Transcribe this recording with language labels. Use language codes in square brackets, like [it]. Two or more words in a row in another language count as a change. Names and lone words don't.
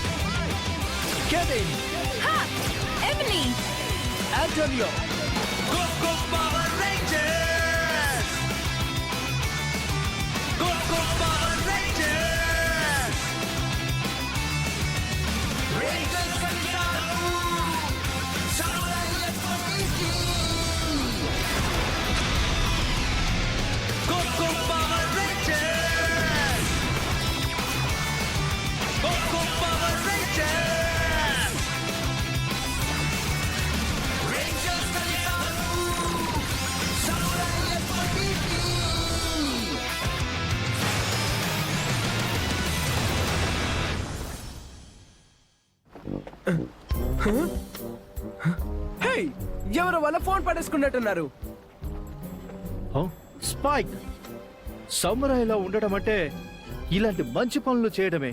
[en] Kevin! Ha! Emily! Antonio! Go Power Rangers! Go Power Rangers! Rangers Kangaru! Samurai Komiki! Go Power Rangers! Go Power Rangers! Rangers Kangaru! Samurai Komiki! [te] హే, ఎవరు వాళ్ళ ఫోన్ పడేసుకున్నట్టున్నారు. స్పైక్ సమురాయిలా ఉండడం అంటే ఇలాంటి మంచి పనులు చేయడమే.